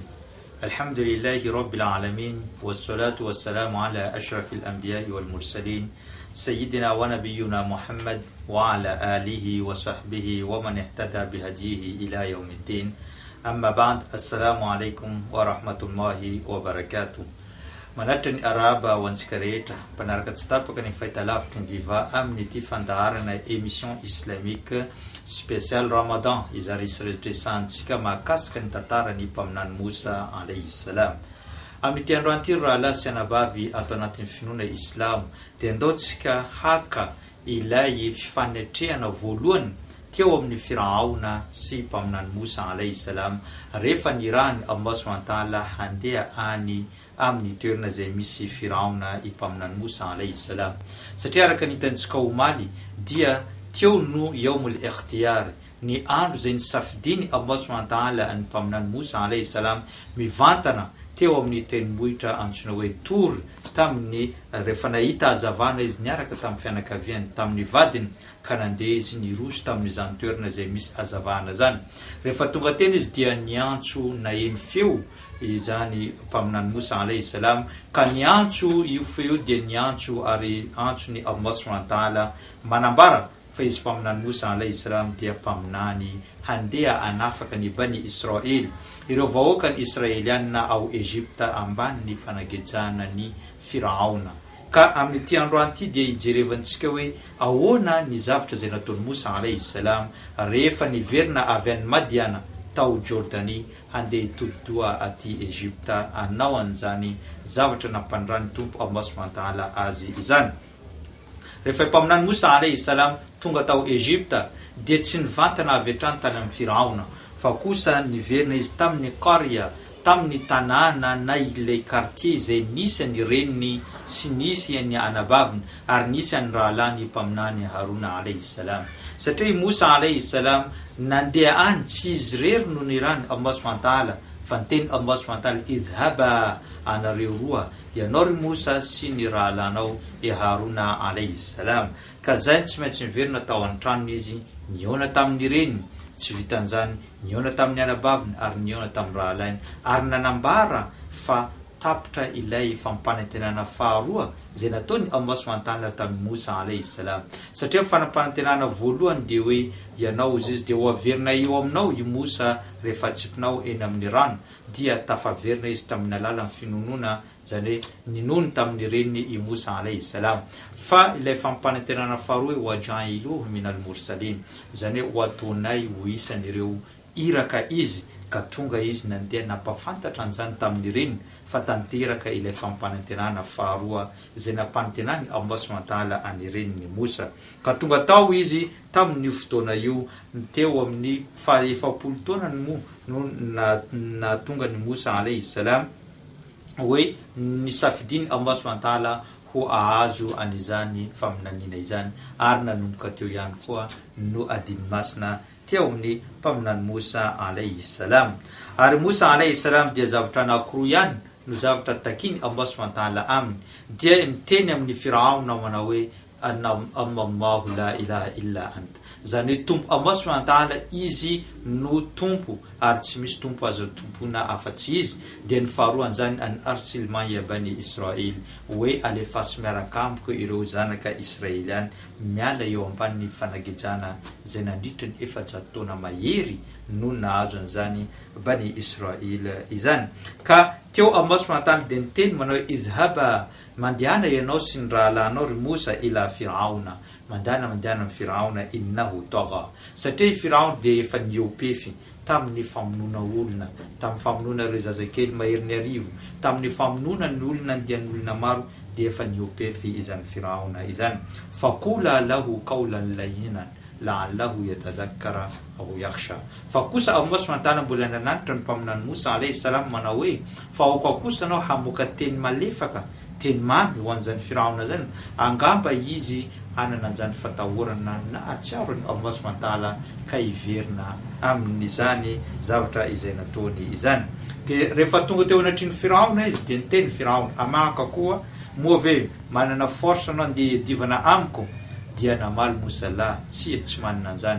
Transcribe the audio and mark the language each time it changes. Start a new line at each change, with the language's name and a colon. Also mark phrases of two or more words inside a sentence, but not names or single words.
Arabic: الحمد لله رب العالمين، والصلاة والسلام على أشرف الأنبياء والمرسلين سيدنا ونبينا محمد وعلى آله وصحبه ومن اهتدى بهديه إلى يوم الدين. أما بعد، السلام عليكم ورحمة الله وبركاته.
Malagasy: Manatry ny araba ho antsika rehetra mpanaraka tsy tapaka ny fahitalavitra ny viva amin'ny ity fandaharana émission islamika spécial Ramadan izay resadresantsika mahakasika ny tantarany mpaminany Mosa
Arabic: عليه السلام.
Malagasy: Amin'ity androany ity rahalahy sy anabavy ato anatin'ny finoana Islam dia andaontsika haka ilay fifanetrehana voalohany teo amin'ny Firaona sy mpaminany Mosa
Arabic: عليه السلام
Malagasy: rehefa nirahany Allah
Arabic: سبحانه وتعالى
Malagasy: handeha any amin'ny toerana izay misy Firaona mpaminany Mosa
Arabic: عليه السلام.
Malagasy: Satria araka ny hitantsika omaly dia teo no
Arabic: يوم الاختيار,
Malagasy: ny andro izay nisafidiny Allah
Arabic: سبحانه وتعالى
Malagasy: ny mpaminany Mosa
Arabic: عليه السلام
Malagasy: mivantana teo amin'ny tendrombohitra antsoina hoe Tur, tamin'ny rehefa nahita hazavana izy niaraka tamin'ny fianakaviany tamin'ny vadiny ka nandeha izy niroso tamin'izany toerana izay misy hazavana zany. Rehefa tonga teny izy dia niantso naheny feo izany mpaminany Mosa
Arabic: عليه السلام,
Malagasy: ka niantso io feo dia niantso ary antso ny Allah
Arabic: سبحانه وتعالى
Malagasy: manambara fa izy mpaminany Mosa
Arabic: عليه السلام
Malagasy: dia mpaminany handeha anafaka ny Bani Israel, ireo vahoaka ny Israeliana ao Egypta ambany ny fanagejana ny Firaona. Ka amin'ity androany ity dia ijerevantsika hoe ahoana ny zavatra izay nataony Mosa
Arabic: عليه السلام
Malagasy: rehefa niverina avy any Madiana tao Jordanie handeha hitodi-doha aty Egypta anao an'izany zavatra nampandrany tompo Allah
Arabic: سبحانه وتعالى
Malagasy: azy izany. Rehefa mpaminany Mosa
Arabic: عليه السلام
Malagasy: tonga tao Egypta dia tsy nivantana avy hatrany tany amin'ny Firaona, fa kosa niverina izy tamin'ny qarya, tamin'ny tanàna na ilay quartier izay nisy ny reniny sy nisy ny anabaviny ary nisy ny rahalany mpaminany Haruna
Arabic: عليه السلام.
Malagasy: Satria Mosa
Arabic: عليه السلام
Malagasy: nandeha any tsy izy rery no nirany Allah
Arabic: سبحانه وتعالى,
Malagasy: fa niteny Allah
Arabic: سبحانه وتعالى
Malagasy: idhaba, anareo roa, ianao ry Mosa sy ny rahalanao Haruna
Arabic: عليه السلام.
Malagasy: Ka zay tsy maintsy miverina tao an-tranony izy, niona tamin'ny reniny, tsy vitan'izany niona tamin'ny anabaviny ary niona tamin'ny rahalainy, ary nanambara fa tapitra ilay fampanantenana faharoa izay nataony Allah
Arabic: سبحانه وتعالى
Malagasy: tamin'ny Mosa
Arabic: عليه السلام.
Malagasy: Satria fanampanantenana voalohany dia hoe ianao izy dia ho averina eo aminao i Mosa rehefa tsipinao eny amin'ny rano, dia tafaverina izy tamin'ny alalan'ny finonoana, izany hoe ninony tamin'ny reniny i Mosa
Arabic: عليه السلام.
Malagasy: Fa ilay fampanantenana faharoa hoe
Arabic: وجاعلوه من المرسلين,
Malagasy: izany hoe ho ataonay ho isan'ireo iraka izy, ka tonga izy nandeha nampafantatra an'izany tamin'ny reniny fa tanteraka ilay fampanantenana faharoa izay nampanantenany Allah
Arabic: سبحانه وتعالى
Malagasy: any reniny Mosa. Ka tonga tao izy tamin'io fotoana io teo amin'ny efapolo taona na tonga ny Mosa
Arabic: عليه السلام
Malagasy: hoe nisafidiny Allah
Arabic: سبحانه وتعالى
Malagasy: ho ahazo an'izany faminaniana izany, ary nanomboka teo ihany koa no adiny masina teo amin'ny mpaminany Mosa
Arabic: عليه السلام.
Malagasy: Ary Mosa
Arabic: عليه السلام
Malagasy: dia zavatra anankiroa ihany no zavatra takiny Allah
Arabic: سبحانه وتعالى
Malagasy: aminy, dia miteny amin'ny Firaona manao hoe
Arabic: الله لا إله إلا أنت,
Malagasy: izany hoe tompo Allah
Arabic: سبحانه وتعالى
Malagasy: izy no tompo ary tsy misy tompo azo tompona afa-tsy izy. Dia ny faharoany zany
Arabic: أن أرسل معي بني إسرائيل,
Malagasy: hoe alefasy miaraka amiko ireo zanaka Israeliana miala eo ambanin'ny fanagejana izay nandritra ny 400 taona mahery no nahazo an'izany Bani Israel izany. Ka teo Allah
Arabic: سبحانه وتعالى
Malagasy: dia niteny manao idhaba, mandehana ianao sy ny rahalanao ry Mosa ila Firaona, mandehana amin'ny Firaona
Arabic: إنه طغى,
Malagasy: satria Firaona dia efa niopefy tamin'ny famonoana olona, tamin'ny famonoana ireo zazakely mahery ny arivo, tamin'ny famonoana ny olona andian'olona maro, dia efa niopefy izany Firaona izany.
Arabic: فقل له قولا لينا لعله يتذكر أو يخشى.
Malagasy: Fa kosa Allah SWT mbola nananitra ny mpaminany Musa
Arabic: عليه السلام
Malagasy: manao hoe fa ao kosa anao hamoaka teny malefaka, teny mamy ho an'izany Firaona zany, angamba izy anana an'izany fatahorana na atsiarony Allah SWT ka hiverina amin'izany zavatra izay nataony izany. Dia rehefa tonga teo anatriny Firaona izy dia niteny Firaona, amaka koa moa ve manana force anao andeha divana amiko, dia namaly Musa la tsy manana an'izany.